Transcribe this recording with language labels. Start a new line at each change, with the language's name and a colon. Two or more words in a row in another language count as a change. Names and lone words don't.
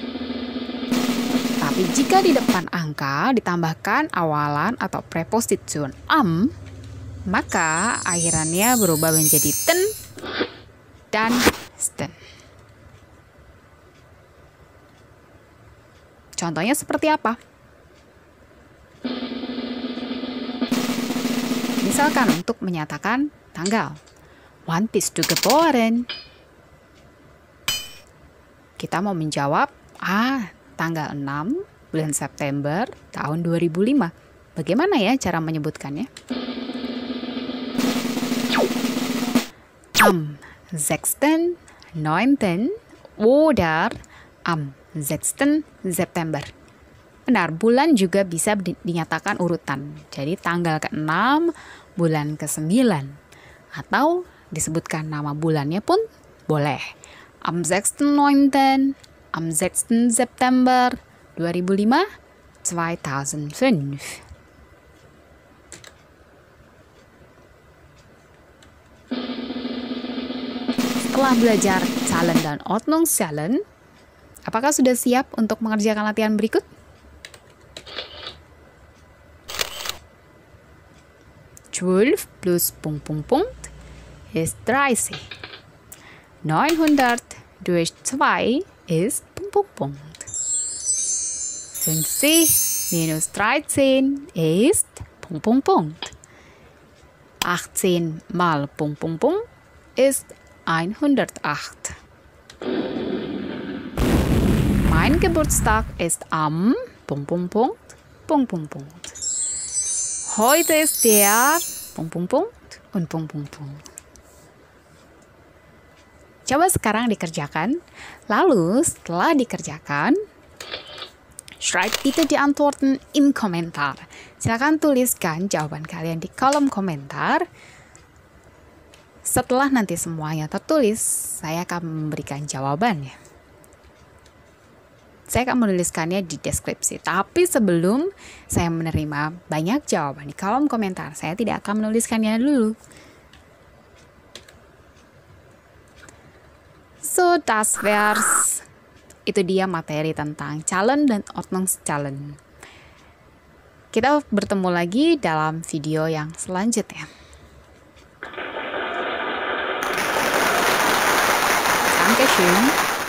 Indonesian: Tapi jika di depan angka ditambahkan awalan atau preposition am, maka akhirannya berubah menjadi ten dan sten. Contohnya seperti apa? Misalkan untuk menyatakan tanggal.
German: Wann bist du geboren?
Indonesian: Kita mau menjawab, tanggal 6 bulan September tahun 2005. Bagaimana ya cara menyebutkannya?
German: Am 6., 9. oder am 6. September.
Indonesian: Benar, bulan juga bisa dinyatakan urutan. Jadi tanggal ke-6, bulan ke-9. Atau disebutkan nama bulannya pun boleh.
German: Am 6.9., am 6. September 2005, 2005.
Indonesian: Setelah belajar Zahlen dan Ordnungszahlen, apakah sudah siap untuk mengerjakan latihan berikut?
German: Zwölf plus ... ist 30. 900 durch 2 ist ... 50 minus 13 ist ... 18 mal ... ist 108. Mein Geburtstag ist am ... Heute ist der ... und ...
Indonesian: Coba sekarang dikerjakan. Lalu setelah dikerjakan,
German: schreibt bitte die Antworten im Kommentar.
Indonesian: Silakan tuliskan jawaban kalian di kolom komentar. Setelah nanti semuanya tertulis, saya akan memberikan jawabannya. Saya akan menuliskannya di deskripsi. Tapi sebelum saya menerima banyak jawaban di kolom komentar, saya tidak akan menuliskannya dulu.
German: So, das wär's.
Indonesian: Itu dia materi tentang Zahlen dan Ordnungszahlen. Kita bertemu lagi dalam video yang selanjutnya.
German: Dankeschön.